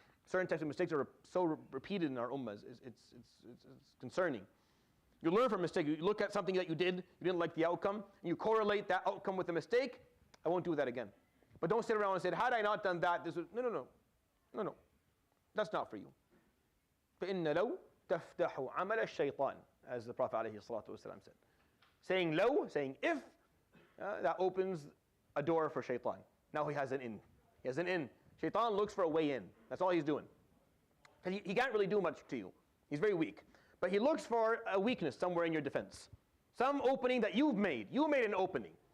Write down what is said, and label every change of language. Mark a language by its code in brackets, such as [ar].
[en] Certain types of mistakes are so repeated in our ummah. It's concerning. You learn from mistakes. You look at something that you didn't like the outcome, and you correlate that outcome with the mistake. I won't do that again. But don't sit around and say, had I not done that, this would, no. That's not for you. [ar] فَإِنَّ لَوْ تَفْتَحُ عَمَلَ الشَّيْطَانِ, [en] as the Prophet ﷺ said. Saying low, saying if, that opens a door for shaitan. Now he has an in. He has an in. Shaitan looks for a way in. That's all he's doing. Because he can't really do much to you. He's very weak. But he looks for a weakness somewhere in your defense. Some opening that you've made. You made an opening.